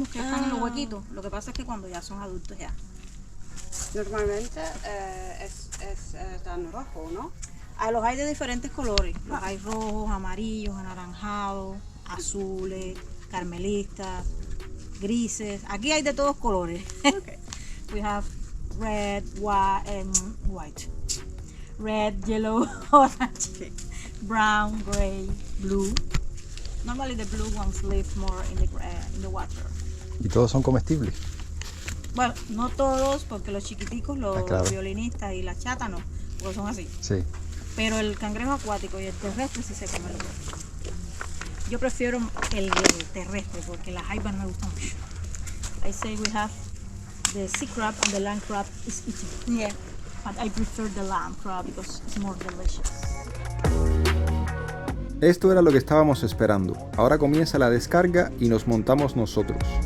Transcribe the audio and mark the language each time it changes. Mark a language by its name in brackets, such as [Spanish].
[Spanish] mismos que están en los huequitos. Lo que pasa es que cuando ya son adultos ya. Normalmente es tan rojo, ¿no? Los hay de diferentes colores. Los hay rojos, amarillos, anaranjados, azules, carmelistas, grises. Aquí hay de todos colores. [English] We have red, white, red, yellow, orange, brown, gray, blue. Normally the blue ones live more in the water. [Spanish] Y todos son comestibles. Bueno, no todos, porque los chiquiticos, los claro. violinistas y las chatas no, porque son así. Sí. Pero el cangrejo acuático y el terrestre sí se comen los dos. Yo prefiero el terrestre porque las jaibas no me gustan mucho. [English] I say we have the sea crab and the land crab is eaten. Yeah. But I prefer the land crab because it's more delicious. [Spanish] Esto era lo que estábamos esperando. Ahora comienza la descarga y nos montamos nosotros.